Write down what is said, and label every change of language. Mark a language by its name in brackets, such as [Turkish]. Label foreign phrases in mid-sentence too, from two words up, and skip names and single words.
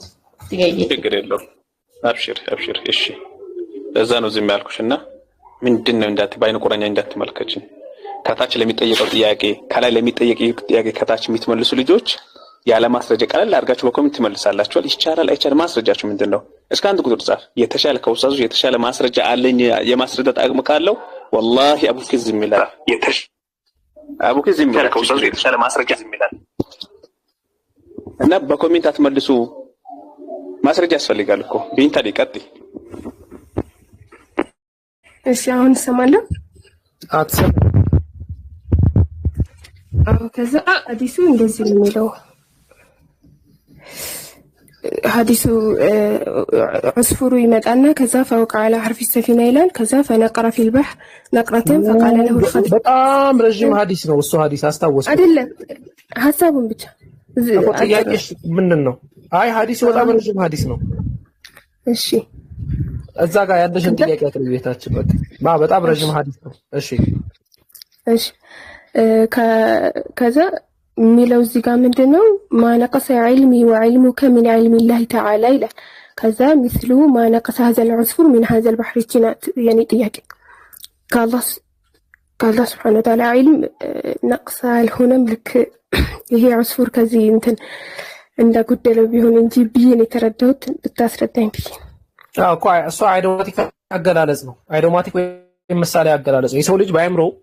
[Amharic] ችግር የለውም አብሽር እሺ ለዛ ነው ዝም ያልኩሽና ምንድነው ባይነ ቁራኛ እንዳትመልከችን ከታች ለሚጠየቀው ጥያቄ ከላይ ለሚጠየቀው ጥያቄ ከታች የምትመልሱ ልጆች ያለ ማስረጃ ቀለል አድርጋችሁ በኮሜንት ትመልሳላችሁ ይቻላል አይቻልም ማስረጃችሁ ምንድነው እስከ አንድ ቁጥር ጻፍ የተሻለ ከውሳዙ የተሻለ ማስረጃ አለኝ የማስረዳት አቅም ካለው [Arabic] والله ابوك [Amharic] ዝምይላል አቡክ ዝምይላል ከውሳዙ የተሻለ ማስረጃ ዝምይላል እና በኮሜንት አትመልሱ ማስረጃ ያስፈልጋል እኮ ቢንታ ዲቀጥ እሺ አሁን ሰማለሁ አትሰማ ከዛ ሐዲሱ እንደዚህ ነው የሚለው ሐዲሱ عصفور ይመጣና ከዛ [Arabic] فوق على حرف السفينة [Amharic] ይላል ከዛ [Arabic] فنقر في البحر نقرة فقال له الخضر [Amharic] በጣም ረጅም ሐዲስ ነው እሱ ሐዲስ አስታወስኩ አይደለም ሐሳቡን ብቻ ጥያቄሽ ምንድነው አይ ሐዲሱ በጣም ረጅም ሐዲስ ነው እሺ እዛ ጋር ያለሽን ጥያቄ አትርቤታችን በጣም ረጅም ሐዲስ ነው እሺ ከዛ ሚለው እዚህ ጋር ምንድነው ማነቀሰ [Arabic] علمي وعلمك من علم الله تعالى [Amharic] ይላል ከዛ [Arabic] مثل ما نقص هذا العصفور من هذا البحر جنات يعني [Amharic] ጥያቄ ከአላህ [Arabic] سبحانه وتعالى علم نقص [Amharic] አልሆነም ልክ ይሄ عصفور ከዚህ እንትን እንደጎደለው ቢሆን እንጂ ቢን የተረዳሁት ብታስረዳኝ ብዬ እኮ እሱ አይዶማቲክ አገላለጽ ነው አይዶማቲክ ወይ ምሳሌ አገላለጽ ነው የሰው ልጅ ባይምሮ